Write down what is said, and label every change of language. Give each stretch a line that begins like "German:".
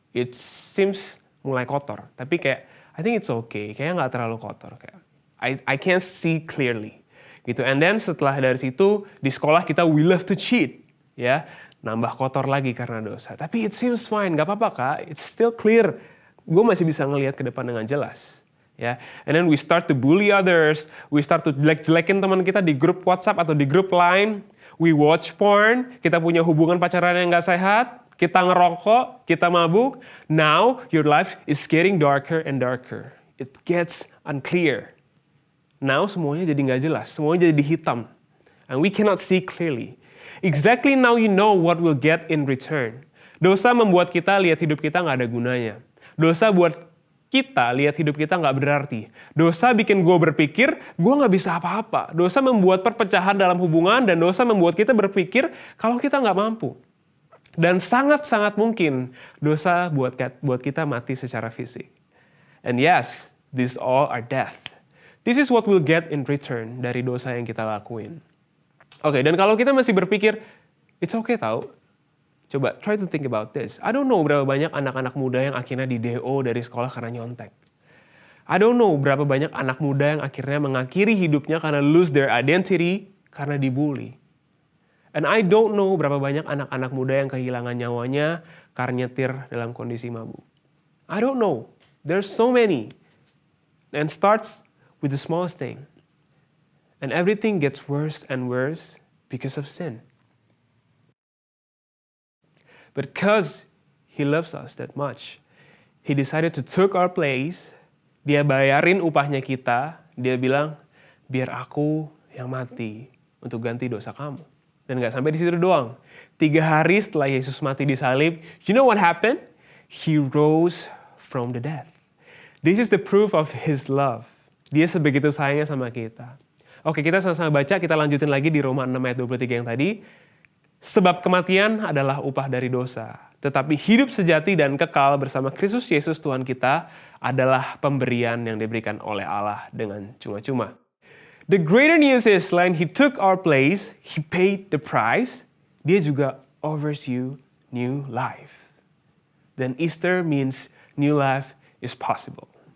Indonesian: It seems mulai kotor, tapi kayak I think it's okay, kayaknya nggak terlalu kotor, kayak I can't see clearly, gitu. And then setelah dari situ di sekolah kita we love to cheat, ya, nambah kotor lagi karena dosa. Tapi it seems fine, nggak apa-apa kak, it's still clear, gue masih bisa ngelihat ke depan dengan jelas, ya. And then we start to bully others, we start to jelek-jelekin teman kita di grup WhatsApp atau di grup Line, we watch porn, kita punya hubungan pacaran yang nggak sehat. Kita ngerokok, kita mabuk.
English: Now, your life is getting darker and darker. It gets unclear.
Indonesian: Now, semuanya jadi nggak jelas. Semuanya jadi hitam.
English: And we cannot see clearly. Exactly now you know what we'll get in return.
Indonesian: Dosa membuat kita lihat hidup kita nggak ada gunanya. Dosa buat kita lihat hidup kita nggak berarti. Dosa bikin gue berpikir, gue nggak bisa apa-apa. Dosa membuat perpecahan dalam hubungan, dan dosa membuat kita berpikir kalau kita nggak mampu. Dan sangat-sangat mungkin dosa buat kita mati secara fisik.
English: And yes, these all are death. This is what we'll get in return dari dosa yang kita lakuin.
Indonesian: Oke, dan kalau kita masih berpikir, it's okay tau. Coba try to think about this. I don't know berapa banyak anak-anak muda yang akhirnya di DO dari sekolah karena nyontek. I don't know berapa banyak anak muda yang akhirnya mengakhiri hidupnya karena lose their identity karena dibully. And I don't know berapa banyak anak-anak muda yang kehilangan nyawanya karena nyetir dalam kondisi mabuk.
English: I don't know. There's so many. And starts with the smallest thing. And everything gets worse and worse because of sin. But because He loves us that much, He decided to take our place.
Indonesian: Dia bayarin upahnya kita. Dia bilang, biar aku yang mati untuk ganti dosa kamu. Dan gak sampai di situ doang. 3 hari setelah Yesus mati di salib, you know what happened?
English: He rose from the dead. This is the proof of His love.
Indonesian: Dia sebegitu sayangnya sama kita. Oke, kita sama-sama baca, kita lanjutin lagi di Roma 6 ayat 23 yang tadi. Sebab kematian adalah upah dari dosa. Tetapi hidup sejati dan kekal bersama Kristus Yesus Tuhan kita adalah pemberian yang diberikan oleh Allah dengan cuma-cuma.
English: The greater news is, selain He took our place, He paid the price, Dia juga offers you new life. Then Easter means new life is possible.